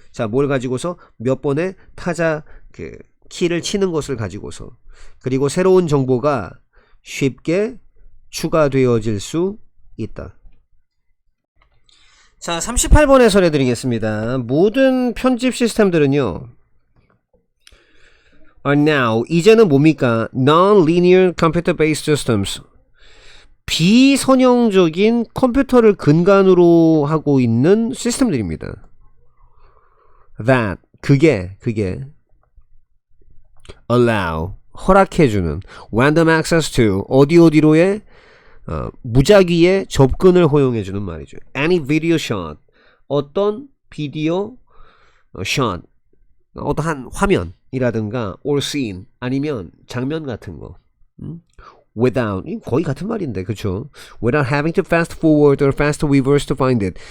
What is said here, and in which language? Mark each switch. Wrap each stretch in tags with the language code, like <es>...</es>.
<ko>자, 뭘 가지고서 몇 번의 타자 그 키를 치는 것을 가지고서, 그리고 새로운 정보가 쉽게 추가되어질 수 있다. 자, 38번 해설해 드리겠습니다. 모든 편집 시스템들은요,</ko> <en>are now,</en> <ko>이제는 뭡니까?</ko> <en>Non-linear computer-based systems.</en> <ko>비선형적인 컴퓨터를 근간으로 하고 있는 시스템들입니다.</ko> <en>That,</en> <ko>그게</ko> <en>allow,</en> <ko>허락해주는</ko> <en>random access to,</en> <ko>어디로의 무작위의 접근을 허용해주는 말이죠.</ko> <en>Any video shot,</en> <ko>어떤 비디오 shot, 어떠한 화면이라든가</ko> <en>or scene,</en> <ko>아니면 장면 같은 거. without, 거의 같은 말인데, 그쵸?</ko> <en>without having to fast forward or fast reverse to find it.</en>